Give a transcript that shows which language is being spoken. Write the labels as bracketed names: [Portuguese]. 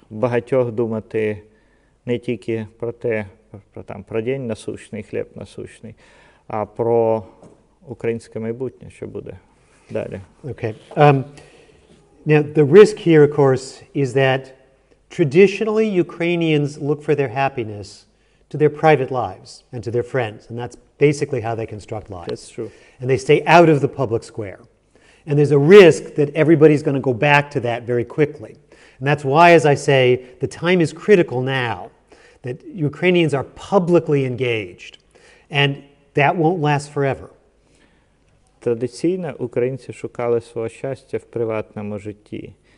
[Ukrainian] багатьох думати не тільки про те, про день насущний, хліб насущний, а про українське майбутнє, що буде далі. [English] Okay. Now, the risk here, of course, is that traditionally Ukrainians look for their happiness to their private lives and to their friends, and that's basically how they construct lives. That's true. And they stay out of the public square. And there's a risk that everybody's going to go back to that very quickly. And that's why, as I say, the time is critical now, that Ukrainians are publicly engaged. And that won't last forever. [Ukrainian] Традиційно українці шукали свого щастя в приватному житті.